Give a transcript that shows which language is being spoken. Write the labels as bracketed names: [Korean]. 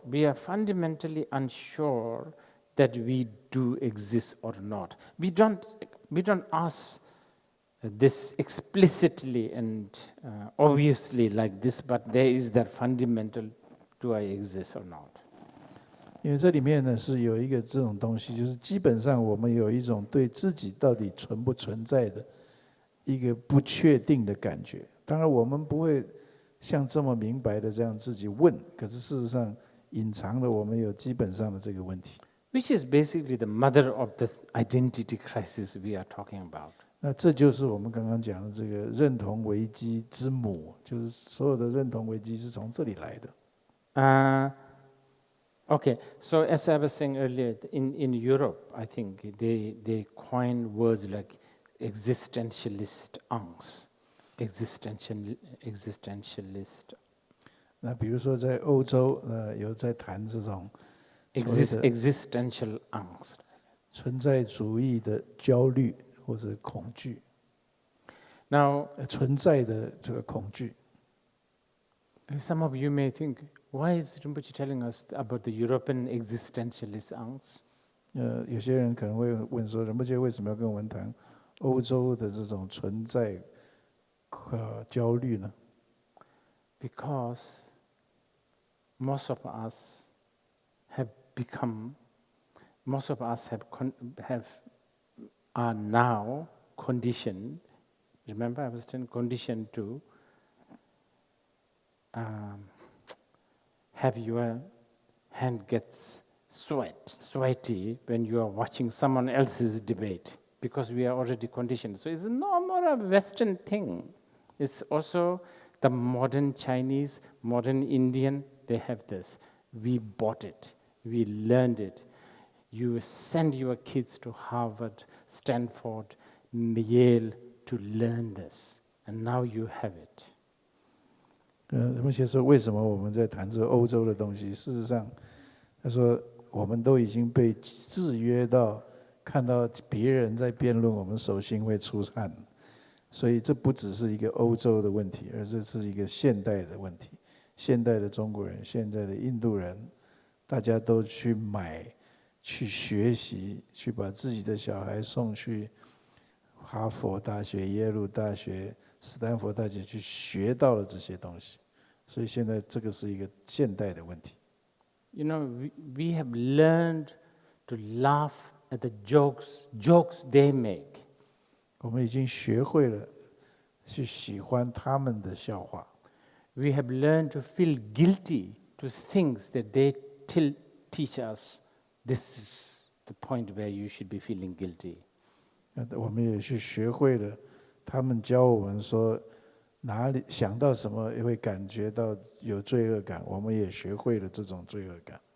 [English] We are fundamentally unsure that we do exist or not. We don't ask this explicitly and obviously like this, but there is that fundamental: do I exist or not? [Chinese] 因为这里面呢是有一个这种东西，就是基本上我们有一种对自己到底存不存在的一个不确定的感觉。当然我们不会像这么明白的这样自己问，可是事实上隐藏了我们有基本上的这个问题。 [English] Which is basically the mother of the identity crisis we are talking about. [Chinese] 那这就是我们刚刚讲的这个认同危机之母，就是所有的认同危机是从这里来的。 [English] Okay, so as I was saying earlier, in Europe, I think they coined words like existentialist angst, existentialist. [Chinese] 那比如说在欧洲，有在谈这种 [English] existential angst. [Chinese] 存在主义的焦虑或者恐惧。 [English] Now, [Chinese] 存在的这个恐惧。 [English] Some of you may think, why is Rinpoche telling us about the European existentialist angst? [Chinese] 有些人可能会问说，仁波切为什么要跟我们谈欧洲的这种存在焦虑呢？ [English] Because most of us have are now conditioned. Remember, I was saying conditioned to have your hand gets sweaty when you are watching someone else's debate, because we are already conditioned. So it's no more a Western thing. It's also the modern Chinese, modern Indian, they have this. We bought it. We learned it. You send your kids to Harvard, Stanford, Yale to learn this. And now you have it. [Chinese] 仁波切说，为什么我们在谈这个欧洲的东西？事实上，他说我们都已经被制约到，看到别人在辩论，我们手心会出汗。所以这不只是一个欧洲的问题，而这是一个现代的问题。现代的中国人、现代的印度人，大家都去买、去学习、去把自己的小孩送去哈佛大学、耶鲁大学、斯坦福大学去学到了这些东西，所以现在这个是一个现代的问题。 [English] You know, we have learned to laugh at the jokes they make. [Chinese] 我们已经学会了去喜欢他们的笑话。 [English] We have learned to feel guilty to things that they teach us. This is the point where you should be feeling guilty. [Chinese] 我们也去学会了，他们教我们说，哪里想到什么也会感觉到有罪恶感，我们也学会了这种罪恶感。